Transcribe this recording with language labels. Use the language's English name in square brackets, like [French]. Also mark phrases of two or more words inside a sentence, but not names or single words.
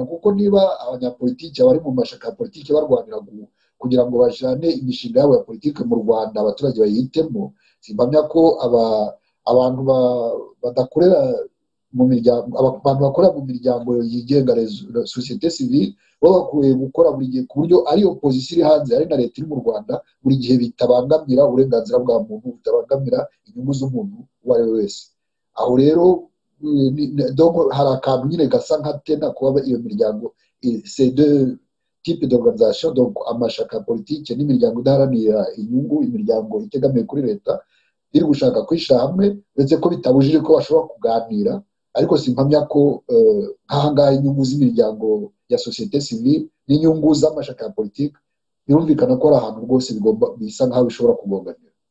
[Kinyarwanda] Kuko niba abanyapolitiki bari mu mashaka ya politiki barwanira kugira ngo bajane imishinga yabo ya politiki mu Rwanda, abaturage bayihitemo, simpamya ko abantu badakorera mu miryango, abantu bakorera mu miryango yigenga, [French] societe civile, [Kinyarwanda] bo bakwiye gukora buri gihe ku buryo ari opposition iri hanze, ari na leta iri mu Rwanda, buri gihe bitabangamira uburenganzira bwa muntu, bitabangamira inyungu z'umuntu uwo ari we wese. aho rero hari akantu nyine gasa nka tena kuba iyo miryango [French] c'est deux types d'organisation, [Kinyarwanda] donc amashaka ya politike n'imiryango idaharanira inyungu, imiryango itegamiye kuri leta iri gushaka kwishyira hamwe, ndetse ko bitabujije ko bashobora kuganira, ariko simpamya ko nk'ahangaha inyungu z'imiryango ya [French] société civile [Kinyarwanda] n'inyungu z'amashaka ya politike birumvikana ko ari ahantu rwose bigomba bisa nk'aho bishobora kugonganira.